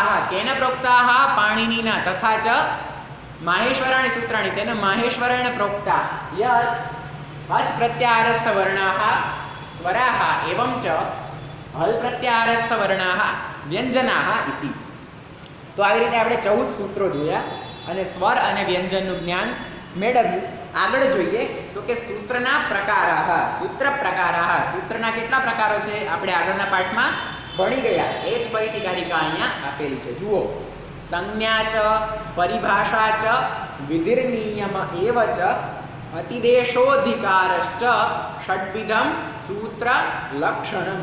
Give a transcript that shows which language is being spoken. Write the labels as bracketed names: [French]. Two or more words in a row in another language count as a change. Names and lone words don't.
[Sanskrit] केन प्रोक्ताः पाणिनिना तथा च माहेश्वराणि सूत्राणि तेन माहेश्वरेण प्रोक्ता। यत् अच प्रत्याहारस्थ वर्णाः स्वराः एवं च हल प्रत्याहारस्थ वर्णाः व्यंजनाः इति। [Gujarati] तो આવી રીતે આપણે 14 સૂત્રો જોયા અને સ્વર અને વ્યંજનનું જ્ઞાન મેળવ્યું। આગળ જોઈએ તો કે સૂત્રના પ્રકારાહ [Sanskrit] सूत्र प्रकाराह [Gujarati] સૂત્રના કેટલા પ્રકારો છે આપણે આગળના પાઠમાં ભણી ગયા। એ જ ફરીથી કારિકા અહીંયા આપેલી છે। [Sanskrit] જુઓ संज्ञा च परिभाषा च विधिर्नियम एव च अतिदेशोधिकारश्च षड्विधम सूत्र लक्षणम।